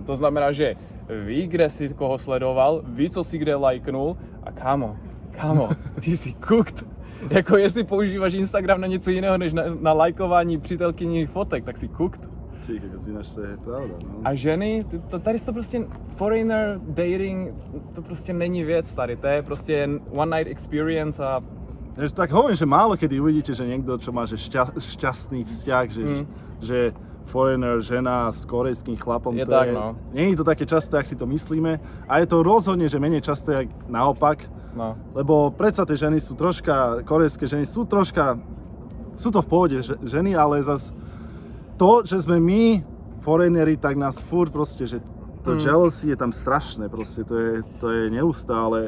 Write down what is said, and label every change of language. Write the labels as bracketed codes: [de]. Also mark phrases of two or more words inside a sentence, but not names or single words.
[cs] To znamená, že ví, kde si koho sledoval, ví, co si kde lajknul a kámo, ty si cooked. Jako jestli používáš Instagram na něco jiného, než na lajkování přítelkyních fotek, tak si cooked. [sk] Ty, ináč to je pravda, no. [cs] A ženy, tady to prostě [en] foreigner dating, [cs] to prostě není věc tady, to je prostě [en] one night experience [cs] a... [sk] Tak hovorím, že málo kedy uvidíte, že niekto, čo má že šťastný vzťah, že foreigner, žena s korejským chlapom, Je to tak, no. Nie je to také časté, ak si to myslíme. A je to rozhodne, že menej časté, jak naopak. No. Lebo predsa tie ženy sú troška, korejské ženy sú troška, sú to v pohode ženy, ale zas to, že sme my, foreigneri, tak nás furt proste, že to jealousy je tam strašné, proste to je neustále,